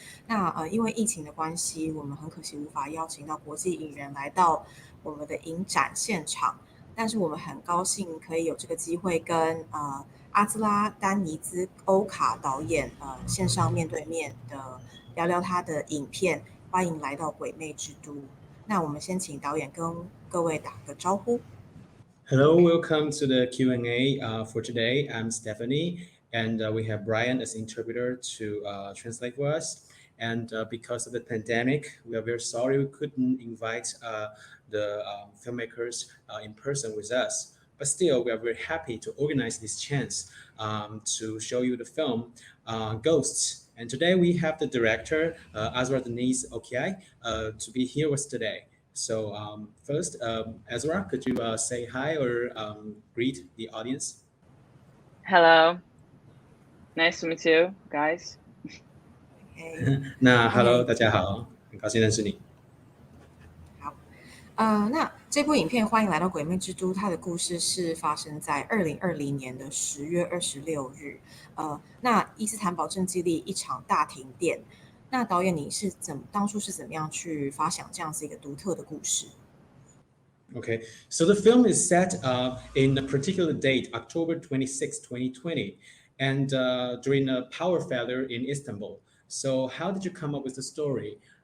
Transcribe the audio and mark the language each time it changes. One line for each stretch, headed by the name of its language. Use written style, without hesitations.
Chinese: 那因为疫情的关系，我们很可惜无法邀请到国际影人来到我们的影展现场，但是我们很高兴可以有这个机会跟阿兹拉、丹尼兹、欧卡导演线上面对面的聊聊他的影片。欢迎来到鬼魅之都。那我们先请导演跟各位打个招呼。
English: Hello, welcome to the Q&A for today. I'm Stephanie, and we have Brian as interpreter to translate for us. And because of the pandemic, we are very sorry we couldn't invite the filmmakers in person with us. But still, we are very happy to organize this chance to show you the film Ghosts. And today we have the director, Azra Denise Okiai, to be here with us today. So first, Ezra, could you say hi or greet the audience? Hello, nice to meet you, guys.
Chinese: 那 Hello， 大家好，很高兴认识你。好，那这部影片《欢迎来到鬼魅之都》，它的故事是发生在2020年的10月26日。那伊斯坦堡正经历一场大停电。那导演，你是当初是怎么样去发想这样子一个独特的故事
English: Okay, so the film is set in a particular date, October 26, 2020, and during a power failure in Istanbul. So how did you come up with the story?